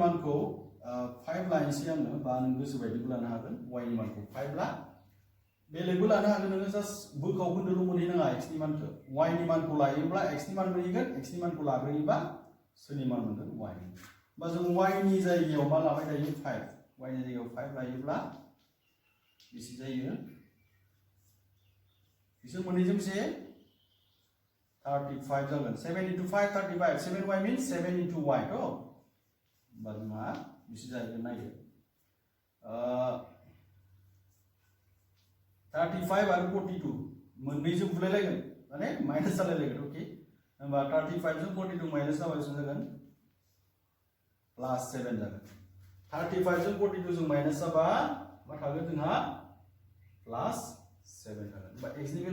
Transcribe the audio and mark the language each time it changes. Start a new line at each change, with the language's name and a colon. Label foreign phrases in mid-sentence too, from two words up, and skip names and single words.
Bodo: मानखौ 5 लानोसै आङो बा नों गोसो बायदिबो लानो हागोन y नि मानखौ 5 ला बेलेगबो लानो हागोन नोङो जास्ट बोखाव खोन्दोल' मोनहैनाङा x नि मानखौ y नि मानखौ लायोब्ला x नि मान मोनहैगोन x नि मानखौ लाग्रोयोबा सोरनि मान मोनगोन y होमबा जों y नि जायगायाव मा लाबाय थायो 5 y नि जायगायाव 5 लायोब्ला बेसे जायो बिसोर मोननैजों से 35 जागोन
English: 7 into 5
Bodo: 35
English: 7y means 7 into y
Bodo: तो होमबा जोंहा बिसोर जाहैगोन नायो 35 आरो 42 मोननैजों बुलायलायगोन माने माइनास जालायलायगोन ओके होमबा 35 जों 42 माइनास जाबा बेसेबां जागोन प्लस 7 जागोन 35 जों 42 जों माइनास जाबा मा थागोन जोंहा प्लस 7 थागोन होमबा x नि